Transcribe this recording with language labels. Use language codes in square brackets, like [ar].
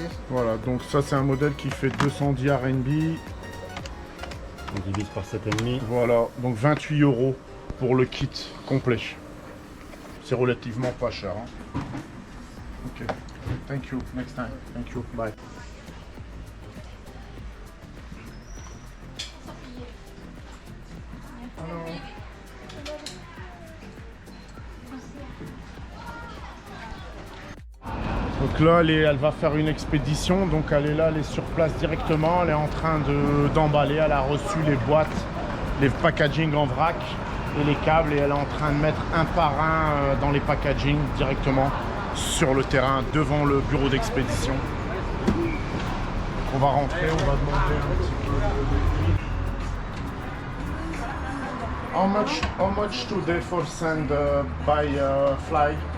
[fr] Voilà, donc ça c'est un modèle qui fait 210 RMB. On divise par 7,5. Voilà, donc 28 € pour le kit complet. C'est relativement pas cher. Hein. [en] Ok, thank you, next time, thank you, bye. [fr] Donc là, elle va faire une expédition, donc elle est là, elle est sur place directement, elle est en train d'emballer, elle a reçu les boîtes, les packaging en vrac et les câbles, et elle est en train de mettre un par un dans les packaging directement sur le terrain, devant le bureau d'expédition. On va rentrer, on va demander un petit peu de prix. [en] How much today for send by fly?